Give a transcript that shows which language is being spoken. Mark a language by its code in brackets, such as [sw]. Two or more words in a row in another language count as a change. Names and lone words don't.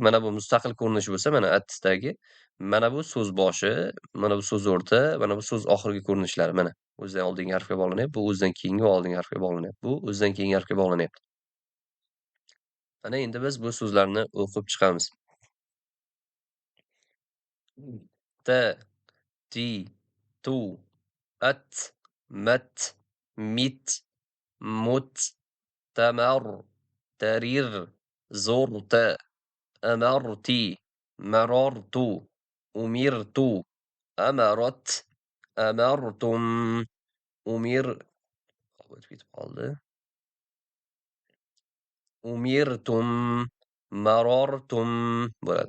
[uz] Mana bu mustaqil ko'rinish bo'lsa, mana attisdagi, mana bu so'z boshi, mana bu so'z o'rta, mana bu so'z oxirgi ko'rinishlari mana. O'zidan oldingi harfga bog'lanyapti, bu o'zidan keyingi va oldingi harfga bog'lanyapti. Bu o'zidan keyingi harfga bog'lanyapti. Mana endi biz bu so'zlarni o'qib chiqamiz. T, ti, tu, at, mat, mit, mut, tamar, tarir, zo'rta, amarti, marartu, umirtu, amarat, amartum, umir o'tib ketib qoldi. Umirtum, marartum bo'ladi.